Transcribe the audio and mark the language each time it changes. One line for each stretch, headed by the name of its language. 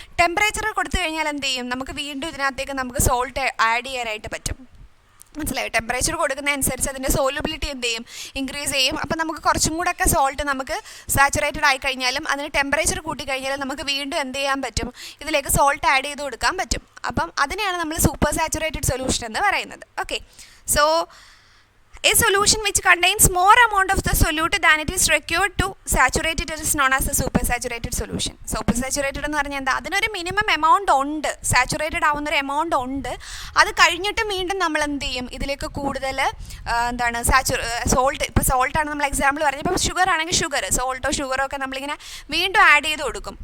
Malayalam: Temperature കൊടുത്തു കഴിഞ്ഞാൽ എന്ത് ചെയ്യും, നമുക്ക് വീണ്ടും ഇതിനകത്തേക്ക് നമുക്ക് സോൾട്ട് ആഡ് ചെയ്യാനായിട്ട് പറ്റും. മനസ്സിലായി? ടെമ്പറേച്ചർ കൊടുക്കുന്നതനുസരിച്ച് അതിൻ്റെ സോലുബിലിറ്റി എന്ത് ചെയ്യും, ഇൻക്രീസ് ചെയ്യും. അപ്പം നമുക്ക് കുറച്ചും കൂടെ ഒക്കെ സോൾട്ട് നമുക്ക് സാച്ചുറേറ്റഡ് ആയി കഴിഞ്ഞാലും അതിന് ടെമ്പറേച്ചർ കൂട്ടി കഴിഞ്ഞാലും നമുക്ക് വീണ്ടും എന്ത് ചെയ്യാൻ പറ്റും, ഇതിലേക്ക് സോൾട്ട് ആഡ് ചെയ്ത് കൊടുക്കാൻ പറ്റും. അപ്പം അതിനെയാണ് നമ്മൾ സൂപ്പർ സാച്ചുറേറ്റഡ് സൊല്യൂഷൻ എന്ന് പറയുന്നത്.
English: Okay, so a solution which contains more amount of the solute than it is required to saturate it is known as a supersaturated solution.
Malayalam: Supersaturated എന്ന് പറഞ്ഞാൽ എന്താ, അതിനൊരു മിനിമം എമൗണ്ട് ഉണ്ട്, സാച്ചുറേറ്റഡ് ആവുന്നൊരു എമൗണ്ട് ഉണ്ട്. അത് കഴിഞ്ഞിട്ട് വീണ്ടും നമ്മൾ എന്ത് ചെയ്യും, ഇതിലേക്ക് കൂടുതൽ എന്താണ് സോൾട്ട്, ഇപ്പോൾ സോൾട്ടാണ് നമ്മൾ എക്സാമ്പിൾ പറഞ്ഞത്, ഇപ്പോൾ ഷുഗർ ആണെങ്കിൽ സോൾട്ടോ ഷുഗറോ ഒക്കെ നമ്മളിങ്ങനെ വീണ്ടും ആഡ് ചെയ്ത് കൊടുക്കും.